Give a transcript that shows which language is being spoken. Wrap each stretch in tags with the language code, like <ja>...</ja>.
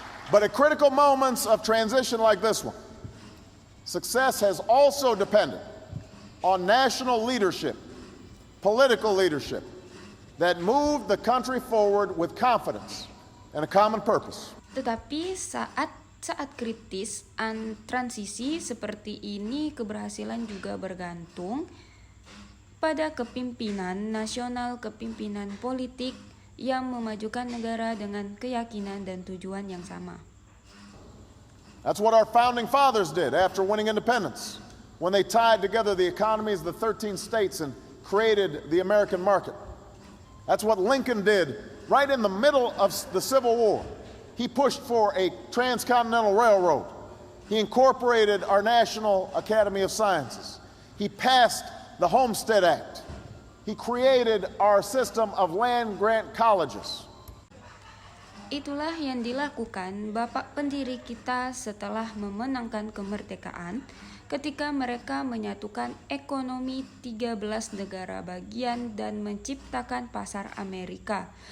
<en>But at critical moments of transition like this one, success has also depended on national leadership, political leadership, that moved the country forward with confidence and a common purpose.</en> <id>Tetapi saat kritis transisi seperti ini, keberhasilan juga bergantung pada kepimpinan nasional, kepimpinan politik yang memajukan negara dengan keyakinan dan tujuan yang sama.</id> <en>That's what our founding fathers did after winning independence, when they tied together the economies of the 13 states and created the American market. That's what Lincoln did right in the middle of the Civil War. He pushed for a transcontinental railroad. He incorporated our National Academy of Sciences. He passed the Homestead Act. He created our system of land-grant colleges.</en> <id>Itulah yang dilakukan bapak pendiri kita setelah memenangkan kemerdekaan, ketika mereka menyatukan ekonomi 13 negara bagian dan menciptakan pasar Amerika.</id>